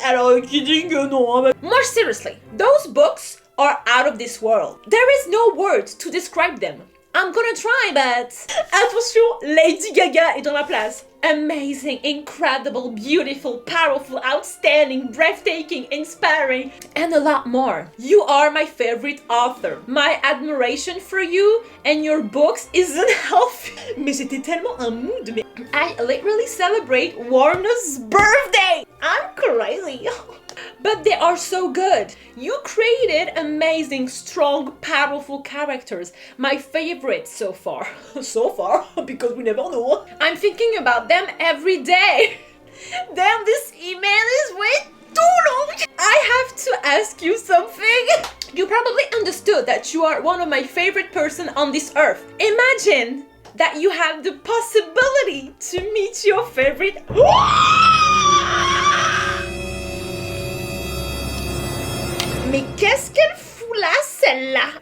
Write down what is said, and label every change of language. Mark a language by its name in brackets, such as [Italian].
[French] Alors, [English] kidding, non. More seriously, those books are out of this world. There is no words to describe them. I'm gonna try, but... [French] Attention, Lady Gaga est dans la place. [English] Amazing, incredible, beautiful, powerful, outstanding, breathtaking, inspiring, and a lot more. You are my favorite author. My admiration for you and your books isn't healthy. [French] Mais c'était tellement un mood. Mais [English] I literally celebrate Warner's birthday. I'm crazy. But they are so good. You created amazing, strong, powerful characters. My favorites so far. So far, because we never know. I'm thinking about them every day. Damn, this email is way too long. I have to ask you something. You probably understood that you are one of my favorite person on this earth. Imagine that you have the possibility to meet your favorite... [French] Mais qu'est-ce qu'elle fout là, celle-là?